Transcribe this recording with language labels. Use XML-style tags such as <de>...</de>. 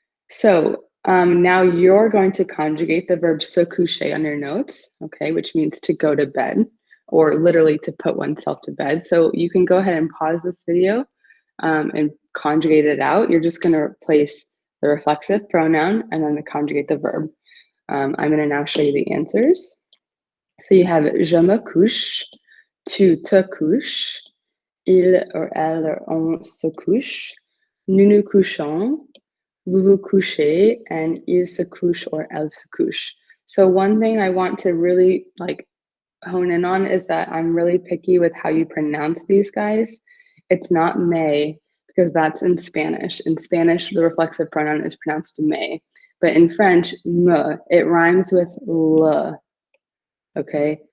<en>So now you're going to conjugate the verb se coucher on your notes, okay, which means to go to bed, or literally to put oneself to bed. So you can go ahead and pause this video and conjugate it out. You're just going to replace the reflexive pronoun and then conjugate the verb. I'm going to now show you the answers. So you have</en> <fr>je me couche, tu te couches,</fr> <en>il or elle or</en> <fr>on se couche, nous nous couchons, vous vous couchez,</fr> <en>and</en> <fr>il se couche</fr> <en>or</en> <fr>elle se couche.</fr> <en>So one thing I want to really hone in on is that I'm really picky with how you pronounce these guys. It's not may, because that's in Spanish. In Spanish, the reflexive pronoun is pronounced may. But in French, me, it rhymes with le. Okay?</en>